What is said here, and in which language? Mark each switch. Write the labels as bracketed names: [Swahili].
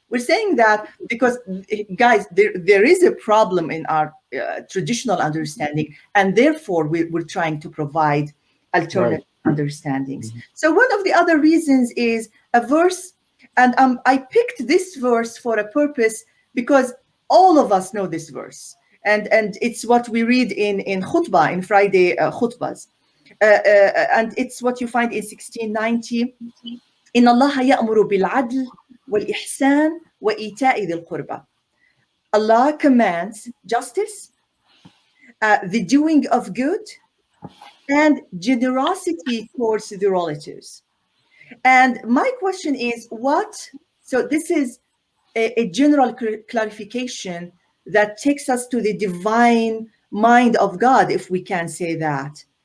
[English] We're saying that because, guys, there is a problem in our traditional understanding, and therefore we're trying to provide alternative understandings. So one of the other reasons is a verse, and I picked this verse for a purpose because all of us know this verse. And it's what we read in khutbah, in Friday khutbahs. And it's what you find in 1690. [Arabic] إن الله يأمر بالعدل والإحسان وإيتاء ذي القربى. [English] Allah commands justice, the doing of good, and generosity towards the relatives. And my question is, so this is a general clarification that takes us to the divine mind of God, if we can say that.